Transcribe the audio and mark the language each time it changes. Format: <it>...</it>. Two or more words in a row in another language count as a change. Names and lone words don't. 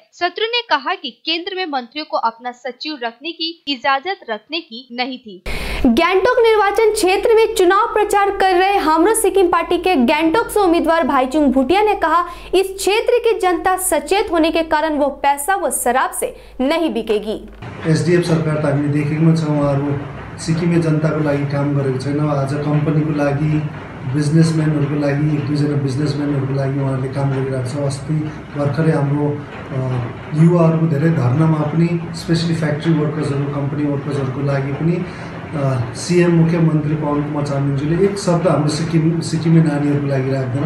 <hi>शत्रु ने कहा कि केंद्र में मंत्रियों को अपना सचिव रखने की इजाजत रखने की नहीं थी। गैंगटोक निर्वाचन क्षेत्र में चुनाव प्रचार कर रहे हाम्रो सिक्किम पार्टी के गैंगटोक से उम्मीदवार भाईचुङ भुटिया ने कहा, इस क्षेत्र की जनता सचेत होने के कारण वो पैसा व शराब से नहीं बिकेगी।</hi> <ne>एसडीएफ सरकार त हामीले देखेको छ, उहाँहरू सिक्किमे जनताको लागि काम गरेको छैन। आज कम्पनीको लागि, बिजनेसम्यानहरूको लागि, एक दुईजना बिजनेसम्यानहरूको लागि उहाँहरूले काम गरिरहेको छ। अस्ति भर्खरै हाम्रो युवाहरूको धेरै धर्नामा पनि, स्पेसली</ne> <en>factory workers, company workers</en> <ne>लागि पनि सीएम मुख्यमन्त्री पवन कुमार चामलिङज्यूले एक शब्द हाम्रो सिक्किमे नानीहरूको लागि राख्दैन।</ne>